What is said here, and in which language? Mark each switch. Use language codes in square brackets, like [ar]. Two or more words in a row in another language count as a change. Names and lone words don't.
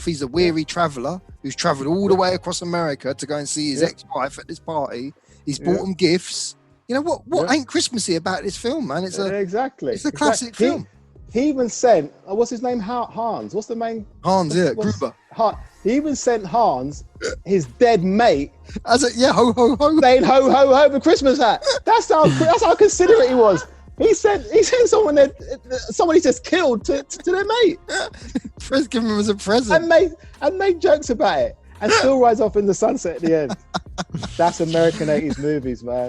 [en] He's a weary traveller who's travelled all the way across America to go and see his ex-wife at this party. He's bought him gifts. You know what ain't Christmassy about this film, man? It's a classic film. He even sent what's his name? Hans. What's the main? Hans, Gruber. He even sent Hans his dead mate as a ho ho ho, saying ho ho ho the Christmas hat. That's how considerate he was. He sent someone he just killed to their mate. Give him as a present and made jokes about it and still rise off in the sunset at the end. That's American 80s movies, man.